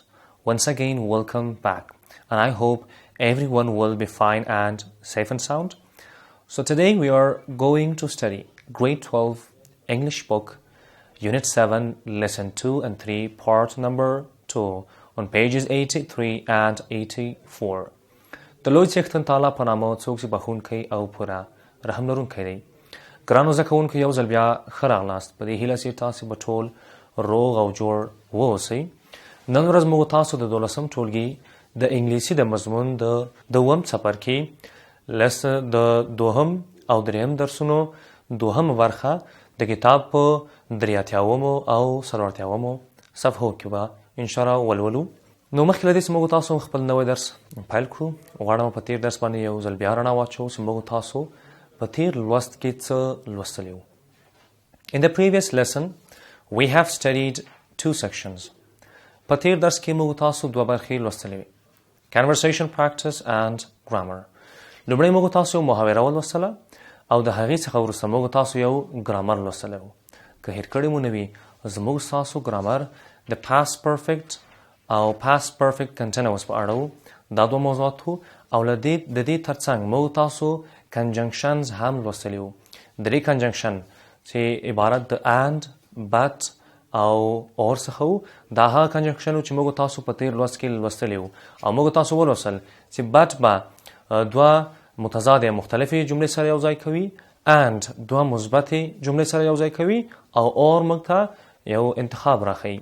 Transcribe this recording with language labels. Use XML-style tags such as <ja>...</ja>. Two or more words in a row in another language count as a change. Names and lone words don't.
<en>Once again, welcome back. And I hope everyone will be fine and safe and sound. So today we are going to study Grade 12 English book, Unit 7, Lesson 2 and 3, Part number 2, on pages 83 and 84.</en> <ps>د لوی څښتن تعالی په نامه څوک چې بخښونکی او پوره رحم لرونکی دی. ګرانو زده کوونکو یو ځل بیا ښه راغلاست. په دې هیله چې تاسې به ټول روغ او جوړ واوسئ. نن ورځ موږ تاسو د 12م ټولګي د انګلیسي د مضمون د اووم څپرکي د دوهم او دریم درسونو دوهمه برخه د کتاب په 83 او 84 صفحو کې به انشاءالله ولولو. نو مخکې له دې چې موږ تاسو خپل نوی درس پیل کړو، غواړم په تیر درس باندې یو ځل بیا رڼا واچوو چې موږ تاسو په تیر لوست کې څه لوستلي وو.</ps> <en>In the previous lesson, we have studied two sections.</en> <ps>په تیر درس کې موږ تاسو دوه برخې لوستلې وې.</ps> <en>Conversation practice and grammar.</en> <ps>لومړی موږ تاسو یو محاوره ولوستله او د هغې څخه وروسته موږ تاسو یو ګرامر لوستلی وو. که هېر کړی مو نه وي، زموږ ستاسو ګرامر د</ps> <en>past perfect</en> <ps>او</ps> <en>past perfect continuous</en> <ps>په اړه وو. دا دوه موضوعات وو او د دې ترڅنګ موږ تاسو کنجنکشنز هم لوستلي وو. درې کنجنکشن چې عبارت د</ps> <en>and, but</en> <ps>او اور څخه وو. دا هغه کنجنکشن وو چې موږ تاسو په تیر لوست کې لوستلي وو او موږ تاسو ولوستل چې but به دوه متضادې مختلفې جملې سره یو ځای کوي، and دوه مثبتې جملې سره یو ځای کوي او اور موږ ته یو انتخاب راښیي.</ps>